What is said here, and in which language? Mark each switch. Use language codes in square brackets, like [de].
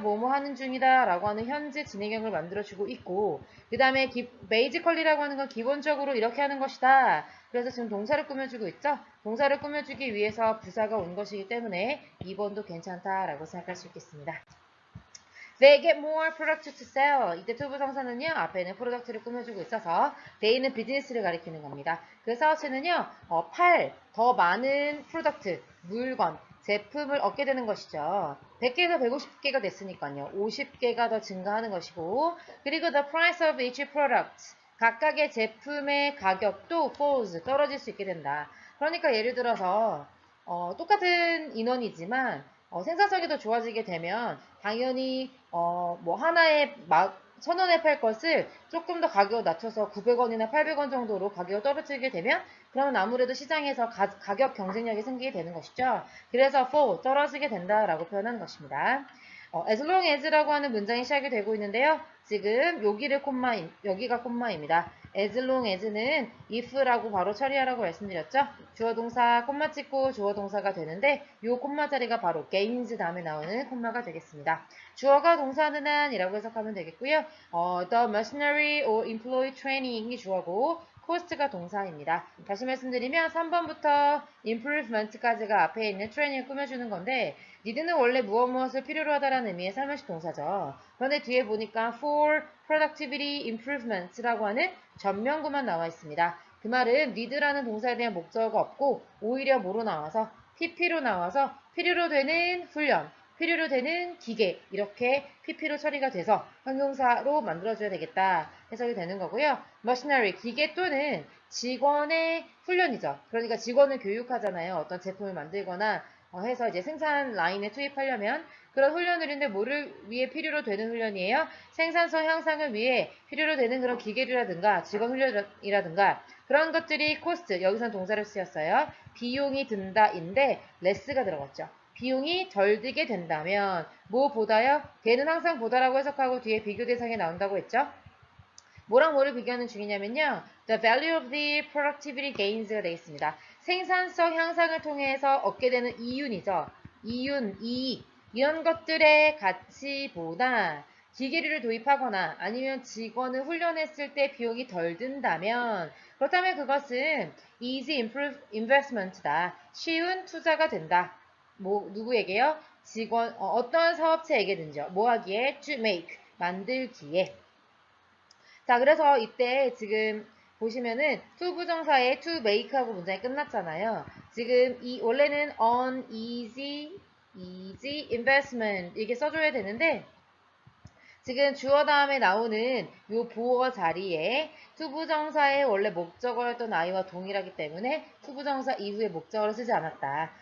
[ko] 뭐뭐 하는 중이다 라고 하는 현재 진행형을 만들어주고 있고 그 다음에 basically라고 하는 건 기본적으로 이렇게 하는 것이다. 그래서 지금 동사를 꾸며주고 있죠. 동사를 꾸며주기 위해서 부사가 온 것이기 때문에 2번도 괜찮다라고 생각할 수 있겠습니다. [en] They get more product to sell. [ko] 이때 투부정사는요. 앞에는 프로덕트를 꾸며주고 있어서 they는 비즈니스를 가리키는 겁니다. 그 사업체는요. 더 많은 프로덕트, 물건, 제품을 얻게 되는 것이죠. 100개에서 150개가 됐으니까요. 50개가 더 증가하는 것이고 그리고 [en] the price of each product. [ko] 각각의 제품의 가격도 falls, 떨어질 수 있게 된다. 그러니까 예를 들어서 똑같은 인원이지만 생산성이 더 좋아지게 되면 당연히 뭐 하나의 1,000원에 팔 것을 조금 더 가격을 낮춰서 900원이나 800원 정도로 가격을 떨어뜨리게 되면 그러면 아무래도 시장에서 가격 경쟁력이 생기게 되는 것이죠. 그래서 fall, 떨어지게 된다라고 표현하는 것입니다. as long as라고 하는 문장이 시작이 되고 있는데요. 지금 여기가 콤마입니다. as long as는 if라고 바로 처리하라고 말씀드렸죠. 주어 동사 콤마 찍고 주어 동사가 되는데 이 콤마 자리가 바로 gains 다음에 나오는 콤마가 되겠습니다. 주어가 동사는 한이라고 해석하면 되겠고요. [en] the machinery or employee training이 [ko] 주어고 [en] cost가 [ko] 동사입니다. 다시 말씀드리면 3번부터 improvement까지가 앞에 있는 training을 꾸며주는 건데 need는 원래 무엇을 필요로 하다라는 의미의 살며시 동사죠. 그런데 뒤에 보니까 [en] for productivity improvements [ko] 라고 하는 전면구만 나와 있습니다. 그 말은 need라는 동사에 대한 목적어가 없고 오히려 뭐로 나와서 pp로 나와서 필요로 되는 훈련, 필요로 되는 기계 이렇게 pp로 처리가 돼서 형용사로 만들어줘야 되겠다 해석이 되는 거고요. machinery 기계 또는 직원의 훈련이죠. 그러니까 직원을 교육하잖아요. 어떤 제품을 만들거나 해서 이제 생산 라인에 투입하려면 그런 훈련들인데 뭐를 위해 필요로 되는 훈련이에요? 생산성 향상을 위해 필요로 되는 그런 기계라든가 직원 훈련이라든가 그런 것들이 cost, 여기서는 동사를 쓰였어요. 비용이 든다인데 less가 들어갔죠. 비용이 덜 들게 된다면 뭐보다요? 걔는 항상 보다라고 해석하고 뒤에 비교 대상에 나온다고 했죠. 뭐랑 뭐를 비교하는 중이냐면요. [en] The value of the productivity gains가 [ko] 되어 있습니다. 생산성 향상을 통해서 얻게 되는 이윤이죠. 이윤, 이익 이런 것들의 가치보다 기계를 도입하거나 아니면 직원을 훈련했을 때 비용이 덜 든다면 그렇다면 그것은 easy investment다. 쉬운 투자가 된다. 누구에게요? 직원, 어떤 사업체에게든지요. 뭐 하기에? [en] To make, [ko] 만들기에. 자, 그래서 이때 지금 보시면은 to 부정사에 to make하고 문장이 끝났잖아요. 지금 이 원래는 on easy investment 이렇게 써줘야 되는데 지금 주어 다음에 나오는 요 보어 자리에 to 부정사의 원래 목적어였던 I와 동일하기 때문에 to 부정사 이후에 목적어를 쓰지 않았다.